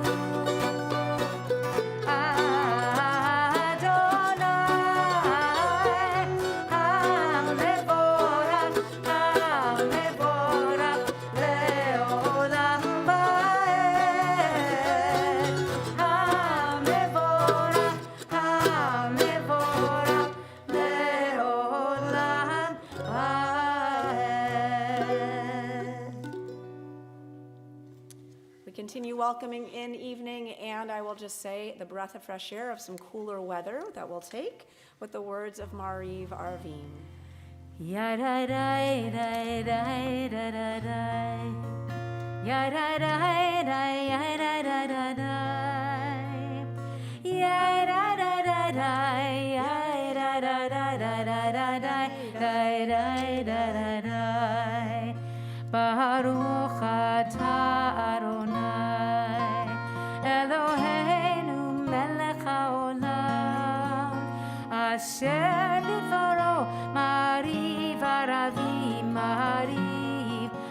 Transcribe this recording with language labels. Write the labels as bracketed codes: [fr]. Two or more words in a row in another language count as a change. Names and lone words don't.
[he] אדני המבורך המבורך לעולם ועד המבורך המבורך לעולם ועד. [en] We continue welcoming in evening, and I will just say the breath of fresh air of some cooler weather that we'll take with the words of Mariv Arvim. Ya da da da da da da da. Ya da da da ya da da da da. Ya da da da da ya da da da da da da da da da da. [he] ברוך אתה אדני אלהינו מלך העולם אשר בדברו מעריב ערבים מעריב